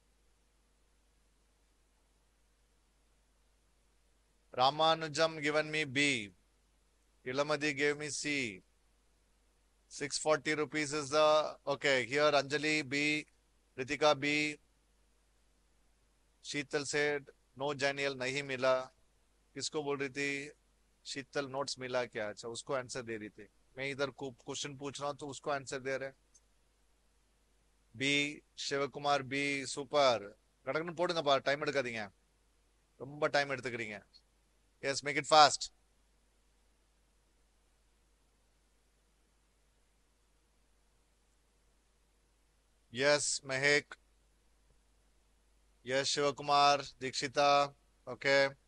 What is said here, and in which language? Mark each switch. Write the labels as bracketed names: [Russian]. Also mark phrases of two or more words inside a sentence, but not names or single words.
[English] Ramanujam given me B. Ilamadi gave me C. 640 rupees is the, okay, here Anjali B, Ritika B. [Hindi] शीतल [English] said, no [Hindi] Daniel नहीं मिला. किसको बोल रही थी? शीतल नोट्स मिला क्या? अच्छा उसको आंसर दे रही थी. मैं इधर क्वेश्चन पूछ रहा हूँ तो उसको आंसर दे रहे. B, शिवकुमार B, சூப்பர். [Tamil] கடகன்னு போடுங்கப்பா, டைம் எடுக்காதீங்க. ரொம்ப டைம் எடுத்துக்கிறீங்க. [English] Yes, make it fast. Yes, Mehek. Yes, Shivakumar, Dikshita. Okay.